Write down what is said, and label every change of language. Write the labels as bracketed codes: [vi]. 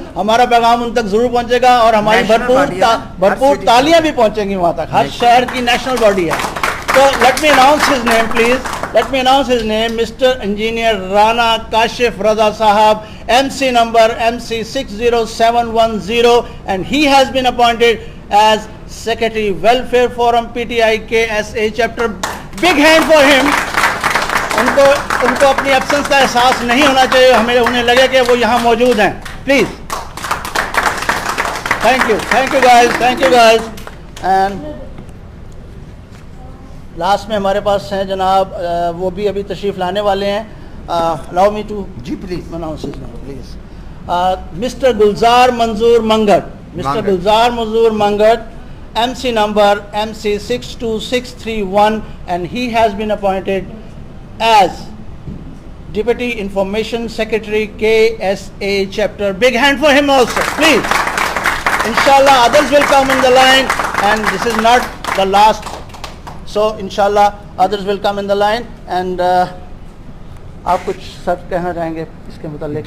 [ur] ہمارا پیغام ان تک ضرور پہنچے گا اور ہماری بھرپور تالیاں بھی پہنچیں گی وہاں تک. ہر شہر کی نیشنل باڈی ہے. [en] تو let me announce his name please. Let me announce his name, Mr. Engineer Rana Kashif Raza Sahab, MC number MC 60710, and he has been appointed as Secretary Welfare Forum PTI KSA chapter. Big hand for him. [ur] ان کو اپنی absence کا احساس نہیں ہونا چاہیے. ہمیں انہیں لگے کہ وہ یہاں موجود ہیں. [en] Please. Thank you guys. Thank you guys. [ur] And last میں ہمارے پاس ہیں جناب وہ بھی ابھی تشریف لانے والے ہیں. [en] allow me to [ur] جی please [en] announce his name please. Mr. Gulzar Manzoor Mangat. Mr. Gulzar Manzoor Mangat, MC number MC 62631, and he has been appointed as Deputy Information Secretary KSA chapter. Big hand for him also please. Inshallah others will come in the line, and this is not the last. So inshallah others will come in the line, and [ur] آپ کچھ سر کہنا چاہیں گے اس کے متعلق؟